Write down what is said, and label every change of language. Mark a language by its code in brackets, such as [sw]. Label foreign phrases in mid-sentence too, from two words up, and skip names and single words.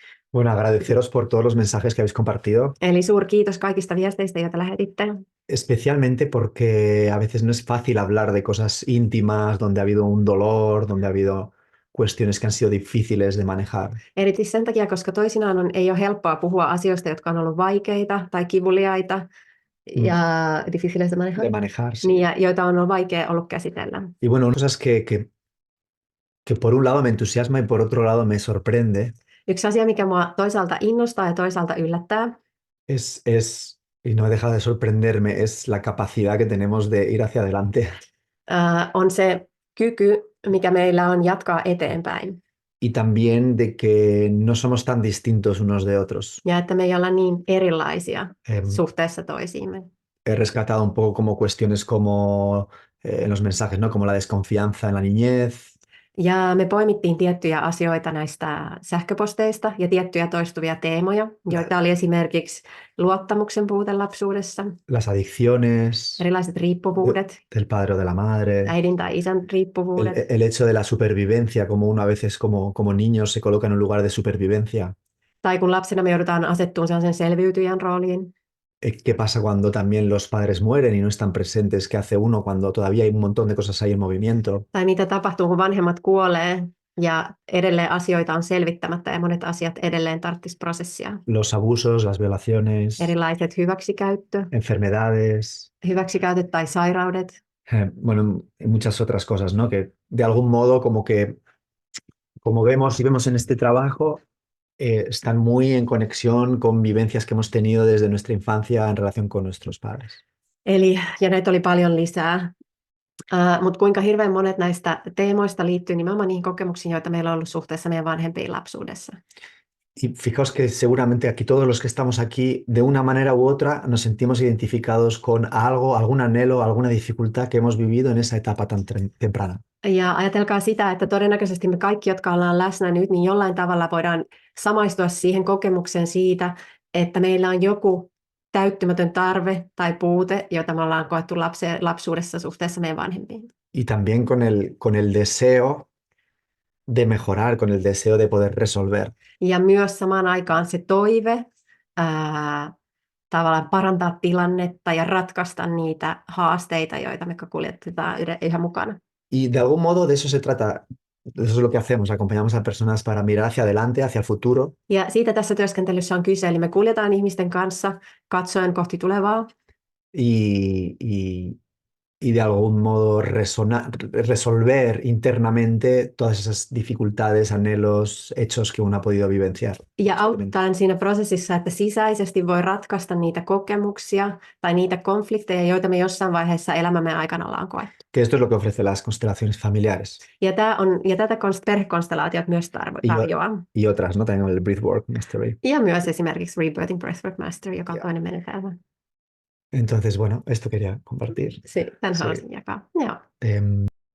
[es] Bueno, agradeceros por todos los mensajes que habéis compartido, [fi] Eli suurkiitos kaikista viesteistä, joita lähetitte. [es] especialmente porque a veces no es fácil hablar de cosas íntimas, donde ha habido un dolor, donde ha habido cuestiones que han sido difíciles de manejar. [fi] Erityisesti sen takia, koska ei ole helppoa puhua asioista, jotka on ollut vaikeita tai kivuliaita Mm, ja [es] difíciles de manejar, De manejar, [fi] niin, [es] sí. [fi] ja joita on ollut vaikea ollut käsitellä. [es] Y bueno, una cosa que por un lado me entusiasma y por otro lado me sorprende [fi] Yksi asia, mikä mua toisaalta innostaa ja toisaalta yllättää, [es] y no deja de sorprenderme, es la capacidad que tenemos de ir hacia adelante [fi] on se kyky, mikä meillä on jatkaa eteenpäin. [es] y también de que no somos tan distintos unos de otros. [fi] Ja että me ei olla niin erilaisia Em, suhteessa toisiimme. [es] He rescatado un poco como cuestiones como en los mensajes, ¿no? Como la desconfianza en la niñez, [fi] Ja me poimittiin tiettyjä asioita näistä sähköposteista ja tiettyjä toistuvia teemoja, [es] la- [fi] joita oli esimerkiksi luottamuksen puute lapsuudessa, [es] las adicciones [fi] erilaiset riippuvuudet, [es] del padre o de la madre, [fi] äidin tai isän riippuvuudet, [es] el hecho de la supervivencia, como uno a veces como niño se coloca en un lugar de supervivencia. [fi] tai kun lapsena me joudutaan asettumaan sellaisen selviytyjän rooliin, [es] ¿Qué pasa cuando también los padres mueren y no están presentes? ¿Qué hace uno cuando todavía hay un montón de cosas ahí en movimiento? [fi] tai mitä tapahtuu, kun vanhemmat kuolee ja edelleen asioita on selvittämättä ja monet asiat edelleen tarvitsisi prosessia. [es] Los abusos, las violaciones, [fi] Erilaiset [es] enfermedades, [fi] hyväksikäytöt tai sairaudet. [es] bueno, y muchas otras cosas, ¿no? Que de algún modo como vemos y vemos en este trabajo, están muy en conexión con vivencias que hemos tenido desde nuestra infancia en relación con nuestros padres. [fi] Eli, ja näitä oli paljon lisää. Mutta kuinka hirveän monet näistä teemoista liittyy nimenomaan niihin kokemuksiin, joita meillä on ollut suhteessa meidän vanhempiin lapsuudessa. [es] Y fijaos que seguramente aquí todos los que estamos aquí, de una manera u otra, nos sentimos identificados con algo, algún anhelo, alguna dificultad que hemos vivido en esa etapa tan temprana. [fi] Ja ajatelkaa sitä, että todennäköisesti me kaikki, jotka ollaan läsnä nyt, niin jollain tavalla voidaan samaistua siihen kokemukseen siitä, että meillä on joku täyttymätön tarve tai puute, jota me ollaan koettu lapsuudessa suhteessa meidän vanhempiin. [es] Y también con el deseo de mejorar, con el deseo de poder resolver. [fi] Ja myös samaan aikaan se toive tavallaan parantaa tilannetta ja ratkaista niitä haasteita, joita me kuljetetaan yhä mukana. [es] Y de algún modo de eso se trata, eso es lo que hacemos, acompañamos a personas para mirar hacia adelante, hacia el futuro. [fi] Ja siitä tässä työskentelyssä on kyse, eli me kuljetaan ihmisten kanssa katsoen kohti tulevaa. [es] Y de algún modo resolver internamente todas esas dificultades, anhelos, hechos que uno ha podido vivenciar. [fi] Ja auttaen siinä prosessissa, että sisäisesti voi ratkaista niitä kokemuksia tai niitä konflikteja, joita me jossain vaiheessa elämämme aikana ollaan koettu. [es] Que esto es lo que ofrece las constelaciones familiares. [fi] Ja tätä perhekonstellaatiot myös tarjoaa. [es] Y otras, ¿no? También el Breathwork Mastery. [fi] Ja myös esimerkiksi Rebirthing Breathwork Mastery, joka on toinen menetelmä. [es] Entonces, bueno, esto quería compartir. [fi] Tämän haluaisin jakaa. Joo.